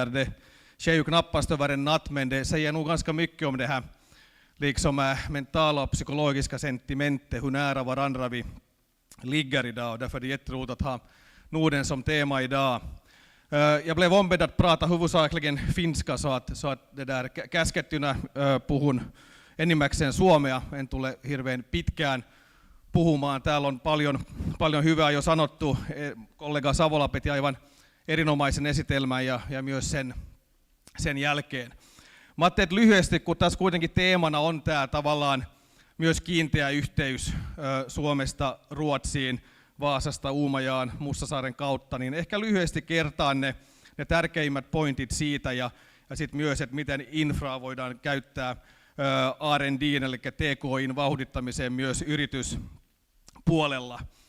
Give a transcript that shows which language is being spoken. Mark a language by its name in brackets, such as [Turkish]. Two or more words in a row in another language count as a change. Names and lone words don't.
[Swedish] Det sker ju knappast över en natt, men det säger nog ganska mycket om det här liksom mentala och psykologiska sentimentet, hur nära varandra vi ligger idag, och därför är det jätteroligt att ha Norden som tema idag. Jag blev ombedd att prata huvudsakligen finska, så att det där [Finnish] käskettynä puhun enimmäkseen suomea, en tule hirveän pitkään puhumaan. Täällä on paljon hyvää jo sanottu. Kollega Savola piti aivan erinomaisen esitelmän ja myös sen jälkeen. Mä ajattelin, että lyhyesti, kun tässä kuitenkin teemana on tämä tavallaan myös kiinteä yhteys Suomesta Ruotsiin, Vaasasta Uumajaan, Mustasaaren kautta, niin ehkä lyhyesti kertaan ne tärkeimmät pointit siitä ja sitten myös, että miten infraa voidaan käyttää R&D:n eli TKI:n vauhdittamiseen myös yrityspuolella.